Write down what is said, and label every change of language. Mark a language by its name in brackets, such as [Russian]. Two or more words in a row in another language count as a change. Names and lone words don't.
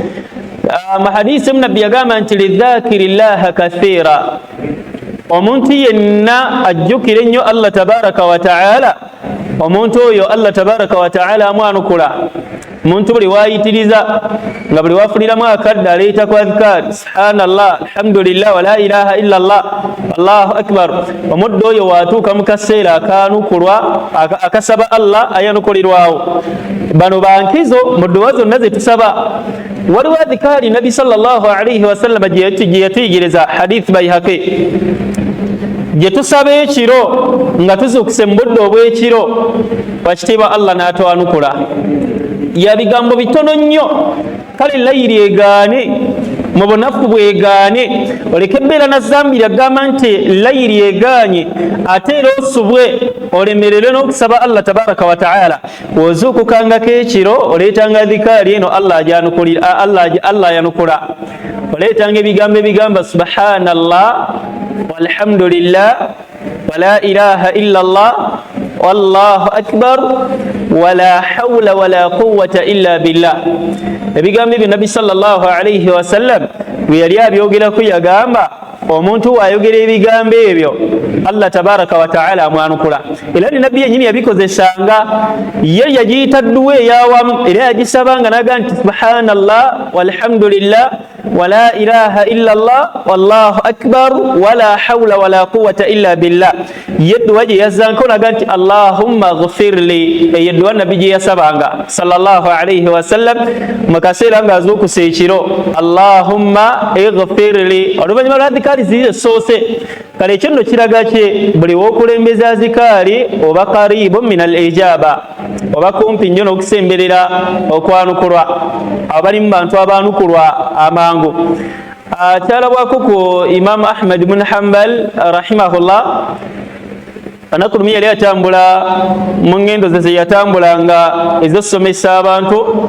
[Ganda] Mahadisi nabbi yagamba nti [Arabic] لذاكري الله كثيرا, [Ganda] omuntu yenna ajjukira ennyo [Arabic] الله تبارك وتعالى, [Ganda] omuntu oyo [Arabic] الله تبارك وتعالى [Ganda] amwanukula. Omuntu buli wayitiriza nga buli wafuniramu akadde aleeta ku adhkar [Arabic] سبحان الله الحمد لله ولا إله إلا الله الله أكبر. [Ganda] Omuddu oyo watuuka mu kaseera akanukulwa akasaba Allah ayanukulirwawo. Bano bankizo mu dduwa zonna ze tusaba. Waliwo adhikari nabbi [Arabic] صلى الله عليه وسلم [Ganda] gye yatuyigiriza, hadith Bayhaqi, gye tusaba ekiro nga tuzuukuse mu budde obw'ekiro, wakitiibwa Allah n'atwanukula. Ya bigambo bitono nnyo. Kale layiri egaane, mu bunafu bwegaane, oleke ebbeera na zambiri agamba nti layiri egaanye, ate era osubwe olemererwe n'okusaba [Arabic] الله تبارك وتعالى. [Ganda] Wozuukukangako ekiro oleetanga dhikaari eno Allah ayanukula. Oleetanga ebigambo ebigamba [Arabic] سبحان الله والحمد لله ولا إله إلا الله والله أكبر ولا حول ولا قوة إلا بالله. [Ganda] Ebigambo ebyo nabbi [Arabic] صلى الله عليه وسلم [Ganda] bwe yali abyogerako yagamba omuntu ayogera ebigambo ebyo [Arabic] الله تبارك وتعالى [Ganda] amwanukula. Era ne nabbi yennyini yabikozesanga, ye yagiyita dduwa eyawamu, era yagisabanga naga nti [Arabic] سبحان الله والحمد لله ولا إله إلا الله والله أكبر ولا حول ولا قوة إلا بالله. [Ganda] Ye dduwa gye yazzanko naga nti [Arabic] اللهم اغفر لي, [Ganda] eyo dduwa nabbi gye yasabanga [Arabic] صلى الله عليه وسلم [Ganda] mu kaseera ng'azuukuse ekiro, [Arabic] اللهم اغفر لي. [Ganda] Oluvannyuma lwa dhikari ziri soose. Kale ekyo nno kiraga ki? Buli w'okulembeza zikaari oba [Arabic] قريب من الإجابة, [Ganda] oba kumpi nnyo n'okusemberera okwanukulwa. Abo bali mu bantu abaanukulwa amangu. Kyalabwako ku Imam Ahmad bin Hanbal rahimahullah. Anaku lumu yali atambula mu ngendo ze yatambulanga ez'okusomesa abantu.